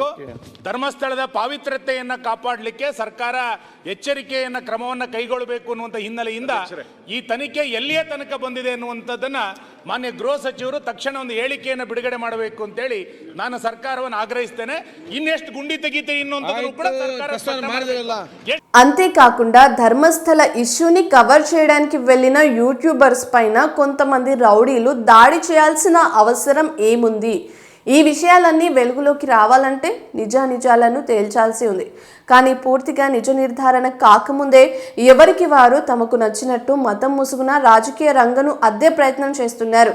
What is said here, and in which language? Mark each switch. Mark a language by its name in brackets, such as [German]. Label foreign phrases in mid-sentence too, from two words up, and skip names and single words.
[Kannada] ಧರ್ಮಸ್ಥಳದ ಪಾವಿತ್ರ್ಯತೆಯನ್ನು ಕಾಪಾಡಲಿಕ್ಕೆ ಸರ್ಕಾರ ಎಚ್ಚರಿಕೆಯನ್ನು ಕ್ರಮವನ್ನು ಕೈಗೊಳ್ಳಬೇಕು ಅನ್ನುವಂಥ ಹಿನ್ನೆಲೆಯಿಂದ ಈ ತನಿಖೆ ಎಲ್ಲಿಯೇ ತನಕ ಬಂದಿದೆ ಅನ್ನುವಂಥದ್ದನ್ನು ಮಾನ್ಯ ಗೃಹ ಸಚಿವರು ತಕ್ಷಣ ಒಂದು ಹೇಳಿಕೆಯನ್ನು ಬಿಡುಗಡೆ ಮಾಡಬೇಕು ಅಂತೇಳಿ ನಾನು ಸರ್ಕಾರವನ್ನು ಆಗ್ರಹಿಸ್ತೇನೆ. ಇನ್ನೆಷ್ಟು ಗುಂಡಿ ತೆಗಿತೀರಿ ಇನ್ನೊಂದು ಕೂಡ ಸರ್ಕಾರ. [Telugu] అంతేకాకుండా ధర్మస్థల ఇష్యూని కవర్ చేయడానికి వెళ్ళిన యూట్యూబర్స్ పైన కొంతమంది రౌడీలు దాడి చేయాల్సిన అవసరం ఏముంది? ఈ విషయాలన్నీ వెలుగులోకి రావాలంటే నిజాలను తేల్చాల్సి ఉంది. కానీ పూర్తిగా నిజ నిర్ధారణ కాకముందే ఎవరికి వారు తమకు నచ్చినట్టు మతం ముసుగున రాజకీయ రంగను అద్దే ప్రయత్నం చేస్తున్నారు.